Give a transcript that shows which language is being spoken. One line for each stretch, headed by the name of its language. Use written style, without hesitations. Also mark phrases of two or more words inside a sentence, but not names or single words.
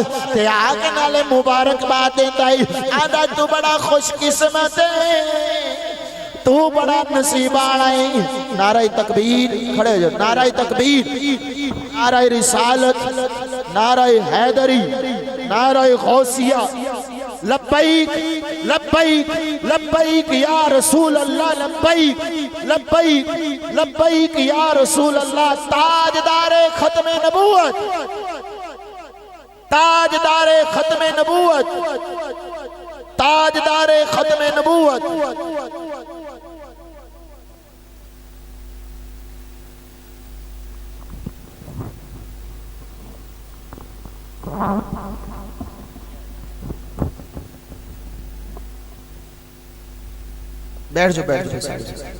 Punjabi: تے آکے نالے مبارکباد دیندا ہے، آندا تو بڑا خوش قسمت ہے، تو بڑا نصیب والا ہے.
Urdu: نعرے تکبیر، کھڑے ہو جاؤ. نعرہ تکبیر، نعرہ رسالت، نعرہ حیدری، نعرہ غوثیہ.
Arabic: لبيك لبيك لبيك يا رسول الله، لبيك لبيك لبيك يا رسول الله.
Urdu: تاجدارِ ختمِ نبوت، تاجدارِ ختمِ نبوت، تاجدارِ ختمِ نبوت. بیٹھ جاؤ، بیٹھ جاؤ.